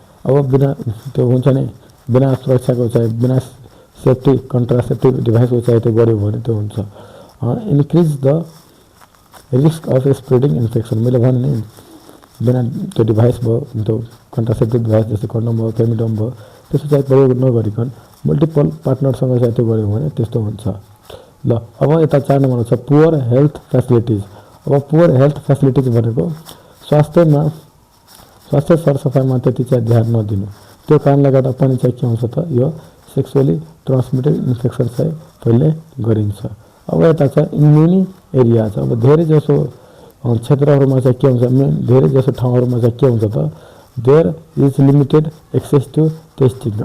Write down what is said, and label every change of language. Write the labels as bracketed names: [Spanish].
[Nepali] अब बिना त्यो हुन्छ नि बिना सुरक्षाको चाहिँ बिना सेफ्टी कन्ट्रासेप्टिभ डिभाइसको चाहिँ त्यो गऱ्यो भने त्यो हुन्छ [English] Increase the risk of spreading infection. [Nepali] मैले भने नि बिना त्यो डिभाइस भयो त्यो कन्ट्रासेप्टिभ डिभाइस जस्तै कन्डम भयो, फेमिडम भयो त्यस्तो चाहिँ प्रयोग नगरिकन मल्टिपल पार्टनरसँग चाहिँ त्यो गऱ्यो भने त्यस्तो हुन्छ। ल अब यता 4 नम्बरमा छ [English] Poor health facilities. [Nepali] अब पुवर हेल्थ फेसिलिटिज भनेको स्वास्थ्य सरसफाइमा त्यति चाहिँ ध्यान नदिनु, त्यो कारणले गर्दा पनि चाहिँ के हुन्छ त यो सेक्सुअली ट्रान्समिटेड इन्फेक्सन चाहिँ फैल्ने गरिन्छ। अब यता छ [English] in many area [Nepali] छ। अब धेरै जसो क्षेत्रहरूमा चाहिँ के हुन्छ धेरै जसो ठाउँहरूमा चाहिँ के हुन्छ त [English] There is limited access to testing.